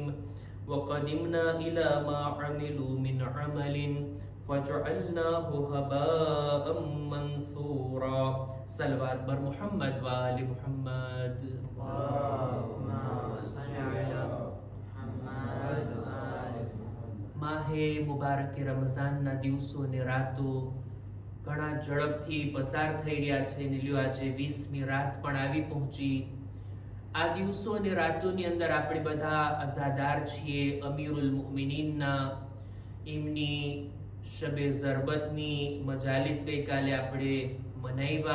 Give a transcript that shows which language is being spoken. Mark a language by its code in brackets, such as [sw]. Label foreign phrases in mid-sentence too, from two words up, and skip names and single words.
[ar] وقدمنا إلى ما عملوا من عمل فجعلناه هباء منثورا. [fa] صلوات بر محمد وآل محمد. [ar] اللهم صل على محمد [gu] માહે મુબારક રમઝાનના દિવસો ને રાતો ઘણા ઝડપથી પસાર થઈ રહ્યા છે ને લ્યો આજે 20મી રાત પણ આવી પહોંચી. આ દિવસો ને રાતોની અંદર આપણે બધા અઝાદાર છીએ. અમીરુલ મુમિનીનના એમની શબે ઝરબતની મજાલિસ ગઈકાલે આપણે મનાવ્યા.